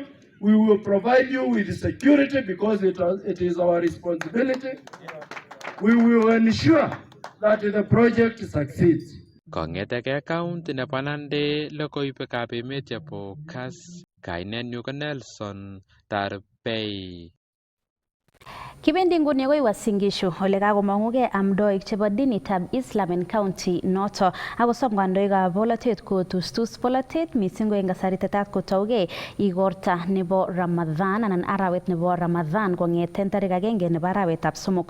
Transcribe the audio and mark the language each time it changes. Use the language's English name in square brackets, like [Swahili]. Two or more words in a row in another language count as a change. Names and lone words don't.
[English] We will provide you with security because it is our responsibility. We will ensure that the project succeeds. [Kalenjin] Kong'eteke kaunti nebo Nandi logoiwekab emet chebo Kas, kainenyu ko Nelson Tarbei. Kibendi nguni akoi Uasin Gishu ole kakomong'ugei amdoik chebo dinitab Islam en county noto akosom kandoikab bolotet kotustus bolotet mising ko eng kasari tetat kotougei igorta nebo Ramadhan anan arawet nebo Ramadhan kong'eten tarik 1 nebo arawetab somok.